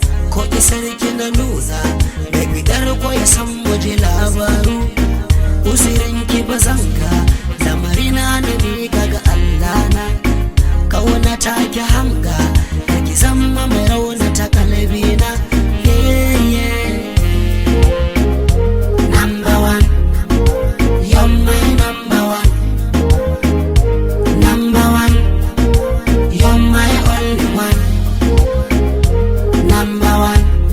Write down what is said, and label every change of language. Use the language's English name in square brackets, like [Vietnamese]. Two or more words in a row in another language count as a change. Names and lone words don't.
[Hausa] Ko isar ki na nuna, mai bidar ko ya san mu ji labaru. Uzurin ki ba zan ga, lamari na na miƙa ga Allah na. Kauna ta ki hanga, kar ki zama mai raunata kalbi na. [English] Yeah, yeah. Number one, you're my number Number one. Number one. You're my only one. Number one.